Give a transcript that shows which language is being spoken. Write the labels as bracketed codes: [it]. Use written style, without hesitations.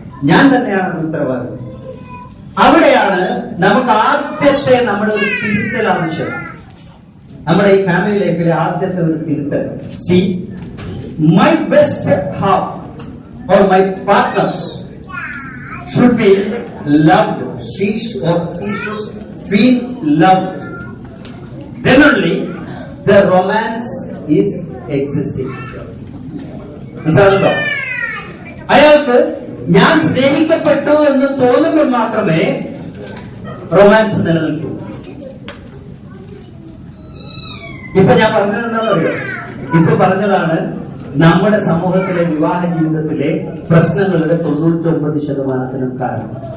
[ml] ഞാൻ തന്നെയാണ് ഉത്തരവാദി. അവിടെയാണ് നമുക്ക് ആദ്യത്തെ നമ്മുടെ ഒരു തിരുത്തൽ ആവശ്യം. നമ്മുടെ ഈ ഫാമിലി ലൈഫിലെ ആദ്യത്തെ ഒരു തിരുത്തൽ. [en] See, my best half or my partner should be loved. She or he should feel loved. Then only the romance is existing. [ml] മനസ്സിലാകുന്നുണ്ടോ? അയാൾക്ക് ഞാൻ സ്നേഹിക്കപ്പെട്ടു എന്ന് തോന്നുമ്പോൾ മാത്രമേ റൊമാൻസ് നിലനിൽക്കൂ. ഇപ്പൊ ഞാൻ പറഞ്ഞത് എന്താണെന്നറിയോ? ഇപ്പൊ പറഞ്ഞതാണ് നമ്മുടെ സമൂഹത്തിലെ വിവാഹ ജീവിതത്തിലെ പ്രശ്നങ്ങളുടെ 99% കാരണം.